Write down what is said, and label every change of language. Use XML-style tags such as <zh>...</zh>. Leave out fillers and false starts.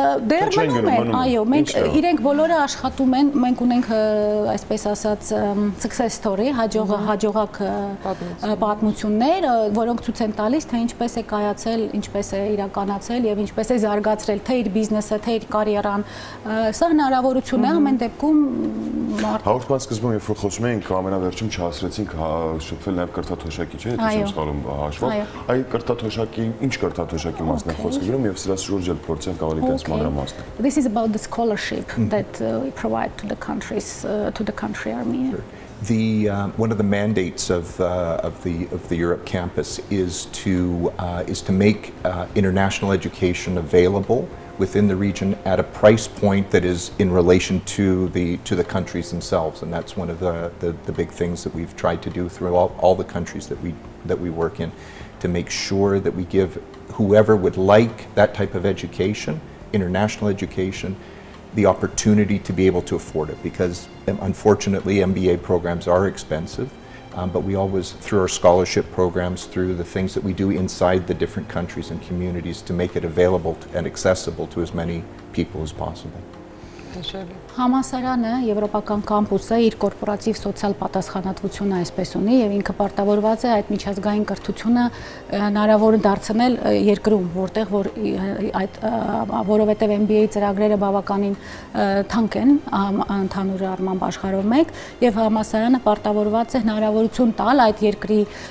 <hy>Դեռ մնում են, այո, մենք իրենք բոլորը աշխատում են, մենք ունենք այսպես ասած</hy> <en>success story,</en> <hy>հաջողակ պատմություն, որոնք ցույց են տալիս, թե ինչպես է կայացել, ինչպես է իրականացել եւ ինչպես է զարգացրել թե իր բիզնեսը, թե իր կարիերան։ Սա հնարավորություն է ամեն դեպքում։ Հաղորդման սկզբում երբ որ խոսում էինք, ամենավերջում չհասրեցինք շփվել նաեւ կրթաթոշակի, չէ՞, եթե չեմ սխալվում հաշվով։ Այ կրթաթոշակի, ինչ կրթաթոշակի մասն է խոսքը գրում եւ սրա շուրջ էլ փորձենք ավելի տես մանրամասն։</hy> <en>This is about the scholarship that we provide to the country Armenia. One of the mandates of the Europe campus is to make international education available within the region at a price point that is in relation to the countries themselves, and that's one of the big things that we've tried to do through all the countries that we work in, to make sure that we give whoever would like that type of education, international education, the opportunity to be able to afford it, because unfortunately MBA programs are expensive, but we always, through our scholarship programs, through the things that we do inside the different countries and communities, to make it available and accessible to as many people as possible.</en> <hy>Համալսարանը, եվրոպական կամպուսը իր կորպորատիվ սոցիալ պատասխանատվությունը այսպես ունի եւ ինքը պարտավորված է այդ միջազգային կրթությունը հնարավոր դարձնել երկրում, որովհետեւ MBA ծրագրերը բավականին թանկ են ընդհանուր առմամբ աշխարհով մեկ եւ համալսարանը պարտավորված է հնարավորություն տալ այդ երկրի</hy>